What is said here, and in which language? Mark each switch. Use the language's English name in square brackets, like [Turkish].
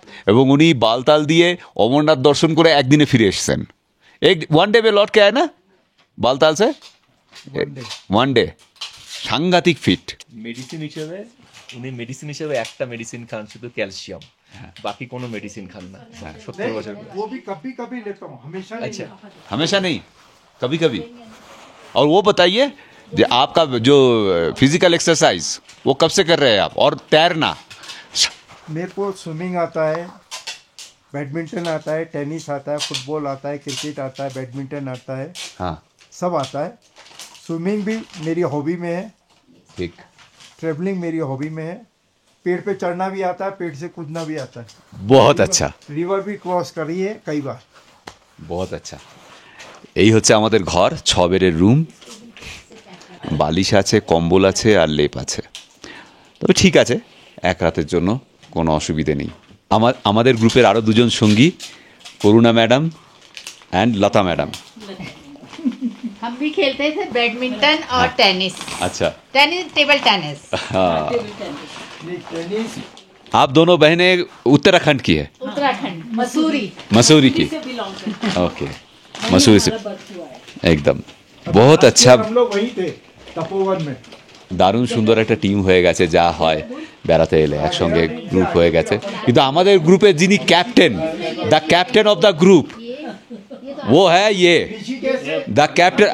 [Bangla] এবং উনি বালতাল দিয়ে অমরনাথ দর্শন করে একদিনে ফিরে এসছেন। [Hindi] ওয়ান ডে মে লট কে আয় না বালতাল সে, ওয়ান ডে। [Bangla] সাংঘাতিক ফিট। মেডিসিন হিসেবে উনি মেডিসিন হিসেবে একটা মেডিসিন খান, শুধু ক্যালসিয়াম, বাকি কোনো মেডিসিন খান না। 70 বছর। [Hindi] वो भी कभी कभी लेता हूँ, हमेशा नहीं। अच्छा, हमेशा नहीं, कभी कभी। और वो बताइए जो आपका जो फिजिकल एक्सरसाइज वो कब से कर रहे हैं आप? और तैरना? मेरे को स्विमिंग आता है, बैडमिंटन आता है, टेनिस आता है, फुटबॉल आता है, क्रिकेट आता है, बैडमिंटन आता है, हाँ सब आता है। स्विमिंग भी मेरी हॉबी में है, ठीक। ट्रैवलिंग मेरी हॉबी में है, पेड़ पे चढ़ना भी आता है, पेड़ से कूदना भी आता है। बहुत अच्छा, रिवर भी क्रॉस करी है कई बार। बहुत अच्छा। [Bangla] এই হচ্ছে আমাদের ঘর, 6 বেডের রুম। বালিশ আছে, কম্বল আছে আর লেপ আছে। তবে ঠিক আছে, এক রাতের জন্য কোনো অসুবিধে নেই। আমাদের গ্রুপের আরও দুজন সঙ্গী, করুণা ম্যাডাম অ্যান্ড লতা ম্যাডাম। [Hindi] हम भी खेलते थे बैडमिंटन और टेनिस। अच्छा, टेनिस, टेबल टेनिस। हाँ। आप दोनों बहनें उत्तराखंड की है? उत्तराखंड, मसूरी। मसूरी की, ओके। मसूरी से [Bangla] একদম [Hindi] बहुत अच्छा। हम लोग वहीं थे तपोवन में। [Bangla] দারুণ সুন্দর একটা টিম হয়ে গেছে, যা হয় বেড়াতে এলে একসঙ্গে গ্রুপ হয়ে গেছে। কিন্তু আমাদের গ্রুপের যিনি captain, [English] the captain of the group, [Hindi] वो है ये द कैप्टन।